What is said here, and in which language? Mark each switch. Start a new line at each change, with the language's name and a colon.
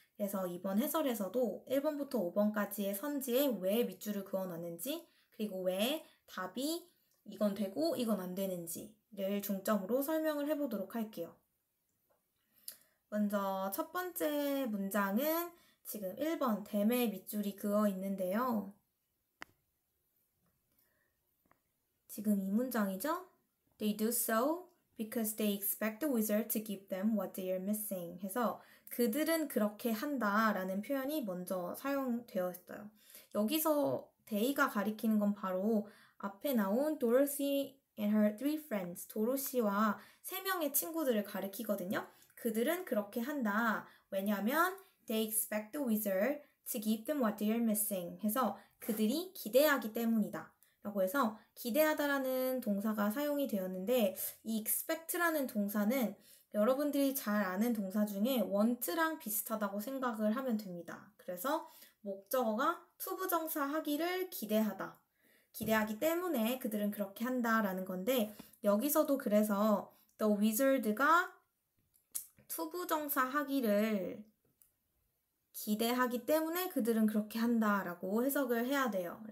Korean: 그래서 이번 해설에서도 1번부터 5번까지의 선지에 왜 밑줄을 그어놨는지, 그리고 왜 답이 이건 되고 이건 안 되는지를 중점으로 설명을 해보도록 할게요. 먼저 첫 번째 문장은 지금 1번 댐에 밑줄이 그어 있는데요. 지금 이 문장이죠?
English: They do so because they expect the wizard to give them what they are missing
Korean: 해서 그들은 그렇게 한다 라는 표현이 먼저 사용되어 있어요. 여기서 they가 가리키는 건 바로 앞에 나온
English: Dorothy and her three friends,
Korean: 도로시와 세 명의 친구들을 가리키거든요. 그들은 그렇게 한다. 왜냐하면
English: they expect the wizard to give them what they are missing
Korean: 해서 그들이 기대하기 때문이다. 라고 해서 기대하다라는 동사가 사용이 되었는데 이 expect라는 동사는 여러분들이 잘 아는 동사 중에 want랑 비슷하다고 생각을 하면 됩니다. 그래서 목적어가 투부정사 하기를 기대하다. 기대하기 때문에 그들은 그렇게 한다라는 건데 여기서도 그래서 the wizard가 투부정사 하기를 기대하기 때문에 그들은 그렇게 한다라고 해석을 해야 돼요.